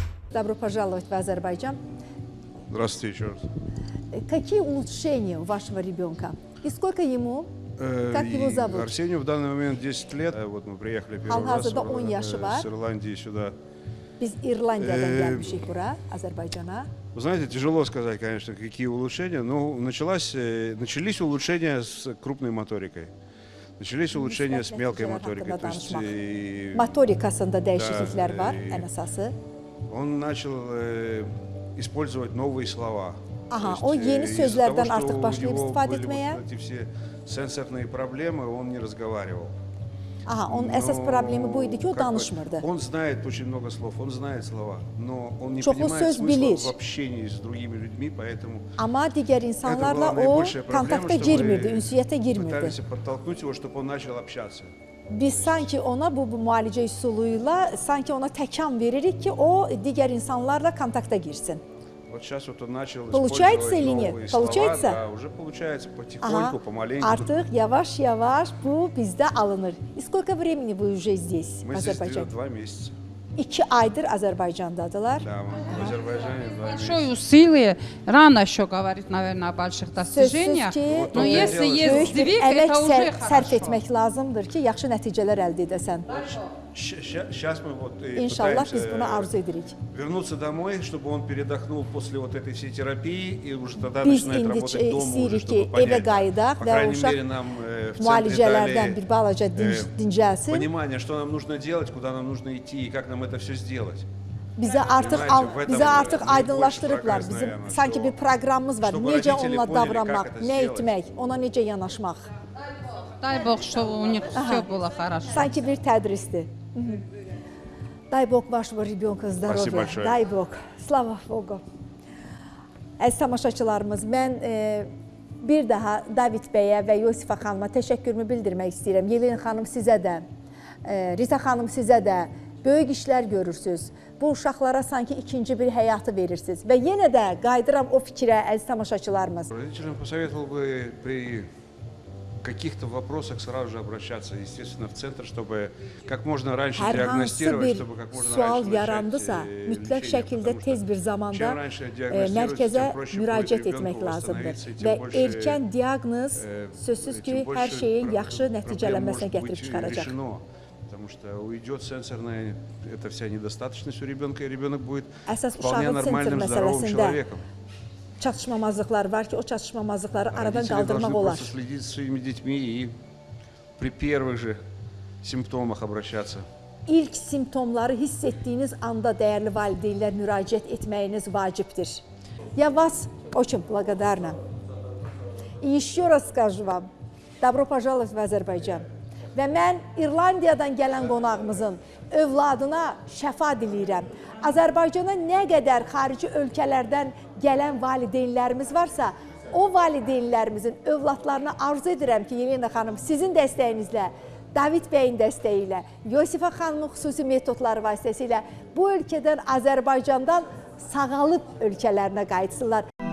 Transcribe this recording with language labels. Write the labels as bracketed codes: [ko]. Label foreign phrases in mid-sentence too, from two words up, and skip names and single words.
[ru] Добро пожаловать в Азербайджан. Здравствуйте еще раз. Какие улучшения у вашего ребенка? И сколько ему? Как его зовут? Арсению в данный момент 10 лет. Вот мы приехали первый раз [az] Hal-hazırda 10 yaşı var. [ru] с Ирландии сюда. [az] Biz İrlandiya'dan gelmişik bura, Azerbaycan'a. [ru] Вы знаете, тяжело сказать, конечно, какие улучшения, но начались улучшения с крупной моторикой. Начались улучшения с мелкой моторикой. То есть, [az] Motorikasında dəyişikliklər var, ən əsası. [ru] Он начал использовать новые слова. [az] Aha, o yeni sözlərdən artıq başlayıb istifadə etməyə. [ru] Эти все сенсорные проблемы, он не разговаривал. [az] Aha, onun əsas problemi bu idi ki, o danışmırdı. [ru] Он знает очень много слов, он знает слова, но он не [az] Çoxlu [ru] понимает [az] söz [ru] смысла [az] bilir. [ru] в общении с другими людьми, поэтому [az] Amma digər insanlarla [ru] это была [az] o [ru] наибольшая проблема, [az] kontakta [ru] что [az] girmirdi, [ru] мы [az] ünsiyyətə girmirdi. [ru] пытались подтолкнуть его, чтобы он начал общаться. [az] Biz sanki ona bu müalicə üsuluyla sanki ona təkan veririk ki, o digər insanlarla kontakta girsin. [ru] Вот сейчас вот он начал Получается использовать или нет? новые Получается? слова. Да, уже получается потихоньку, [az] Aha, [ru] помаленьку. [az] artıq yavaş-yavaş bu bizdə alınır. [ru] И сколько времени вы уже здесь, в Мы здесь [az] Azərbaycan? [ru] 2 месяца. [az] 2 aydır Azərbaycandadılar. [ru] Да, мы в Азербайджане 2 месяца. Большое усилие. Рано еще говорить, наверное, о больших [az] Sözsüz [ru] достижениях. [az] ki, [ru] Вот Но он если делает, есть [az] böyük bir [ru] сдвиг, [az] əmək [ru] это уже [az] sərf [ru] хорошо. [az] etmək lazımdır ki, yaxşı nəticələr əldə edəsən. [ru] Сейчас мы вот [az] İnşallah biz [ru] пытаемся [az] buna arzu edirik. [ru] вернуться домой, чтобы он передохнул после вот этой всей терапии, и уже тогда [az] Biz [ru] начинает [az] indi [ru] работать дома уже, [az] istəyirik ki, [ru] чтобы [az] evə [ru] понять. [az] qayıdaq [ru] По [az] və [ru] крайней [az] uşaq [ru] мере, нам в центре [az] müalicələrdən [ru] дали [az] bir balaca dincəlsin. [ru] понимание, что нам нужно делать, куда нам нужно идти и как нам это все сделать. [az] Bizə artıq aydınlaşdırıblar. Bizim Bizim sanki bir proqramımız var. [ru] Чтобы [az] Necə [ru] родители [az] onunla [ru] поняли, [az] davranmaq, [ru] как это [az] nə [ru] сделать. [az] etmək, ona necə yanaşmaq. [ru] Дай Бог, чтобы у них все было хорошо. [az] Sanki bir tədrisdir. [ru] Дай Бог вашего ребенка Спасибо здоровья. большое. Дай Бог. Слава Богу. [az] Əziz tamaşaçılarımız, mən bir daha David bəyə və Yosifa xanıma təşəkkürümü bildirmək istəyirəm. Yelin xanım sizə də, Rita xanım sizə də böyük işlər görürsünüz. Bu uşaqlara sanki ikinci bir həyatı verirsiniz. Və yenə də qayıdıram o fikrə, əziz tamaşaçılarımız. [ru] Родителям посоветовал бы при каких-то вопросах сразу же обращаться, естественно, в центр, чтобы как можно раньше [az] Hər hansı [ru] диагностировать, [az] bir [ru] чтобы как можно [az] sual [ru] раньше [az] yarandısa, [ru] начать [az] mütləq [ru] лечение, [az] şəkildə [ru] потому что [az] tez bir zamanda [ru] чем раньше диагностируется, [az] mərkəzə [ru] тем проще будет [az] müraciət [ru] ребенку [az] etmək lazımdır. [ru] восстановиться, и [az] Və [ru] тем больше, [az] erkən diaqnoz sözsüz ki, [ru] тем больше [az] hər şeyin yaxşı [ru] проблем [az] nəticələnməsinə [ru] может [az] gətirib [ru] быть [az] çıxaracaq. [ru] решено. Потому что уйдет сенсорная, эта вся недостаточность у ребенка, и ребенок будет [az] Əsas [ru] вполне [az] uşağın sensor [ru] нормальным, здоровым [az] məsələsində [ru] человеком. [az] çatışmamazlıqlar var ki, o çatışmamazlıqları aradan [ru] Родители [az] qaldırmaq [ru] должны [az] olar. [ru] просто следить за своими детьми и при первых же симптомах обращаться. [az] İlk simptomları hiss etdiyiniz anda dəyərli valideynlər müraciət etməyiniz vacibdir. [ru] Я вас очень благодарна. И еще раз скажу вам, добро пожаловать в Azərbaycan. [az] Və mən İrlandiyadan gələn qonağımızın övladına şəfa diləyirəm. Azərbaycana nə qədər xarici ölkələrdən gələn valideynlərimiz varsa, o valideynlərimizin övladlarına arzu edirəm ki, Yelena xanım, sizin dəstəyinizlə, David bəyin dəstəyi ilə, Yosifa xanımın xüsusi metodları vasitəsilə bu ölkədən, Azərbaycandan sağalıb ölkələrinə qayıtsınlar.